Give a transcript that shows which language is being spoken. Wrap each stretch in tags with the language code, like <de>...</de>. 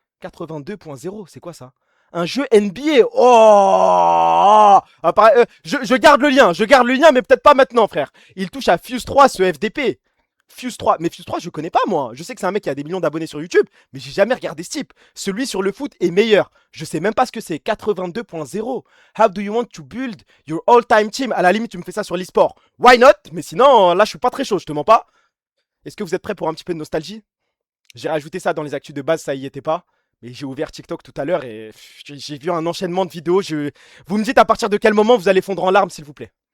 <fr>82.0, c'est quoi ça? Un jeu NBA. Oh, je garde le lien, mais peut-être pas maintenant, frère. Il touche à Fuse 3, ce FDP. Fuse 3, mais Fuse 3, je connais pas, moi. Je sais que c'est un mec qui a des millions d'abonnés sur YouTube, mais j'ai jamais regardé ce type. Celui sur le foot est meilleur. Je sais même pas ce que c'est. 82.0.</fr> <en>How do you want to build your all-time team?</en> <fr>À la limite, tu me fais ça sur l'e-sport.</fr> <en>Why not?</en> <fr>Mais sinon, là, je suis pas très chaud, je te mens pas. Est-ce que vous êtes prêts pour un petit peu de nostalgie? J'ai rajouté ça dans les actus de base, ça y était pas. Mais j'ai ouvert TikTok tout à l'heure et j'ai vu un enchaînement de vidéos. Vous me dites à partir de quel moment vous allez fondre en larmes, s'il vous plaît.</fr>